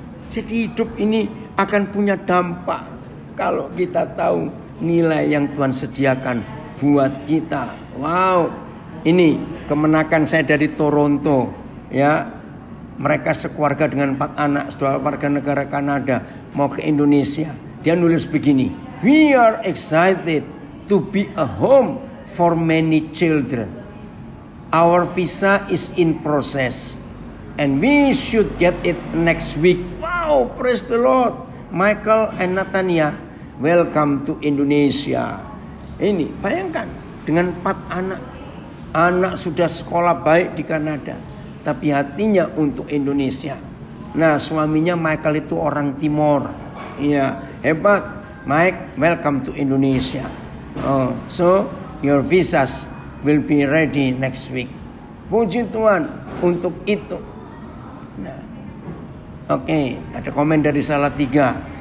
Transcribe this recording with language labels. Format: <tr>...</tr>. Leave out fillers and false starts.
<id>Jadi hidup ini akan punya dampak kalau kita tahu nilai yang Tuhan sediakan buat kita. Wow. Ini kemenakan saya dari Toronto, ya. Mereka sekeluarga dengan 4 anak, saudara warga negara Kanada, mau ke Indonesia. Dia nulis begini,</id> <en>"We are excited to be a home for many children. Our visa is in process and we should get it next week." Wow, praise the Lord. Michael and Nathania, welcome to Indonesia.</en> <id>Ini bayangkan, dengan 4 anak. Anak sudah sekolah baik di Kanada, tapi hatinya untuk Indonesia. Nah, suaminya Michael itu orang Timor. Iya, hebat.</id> <en>Mike, welcome to Indonesia. Oh, so your visas will be ready next week.</en> <id>Puji Tuhan untuk itu. Nah, oke, ada komen dari Salatiga.</id>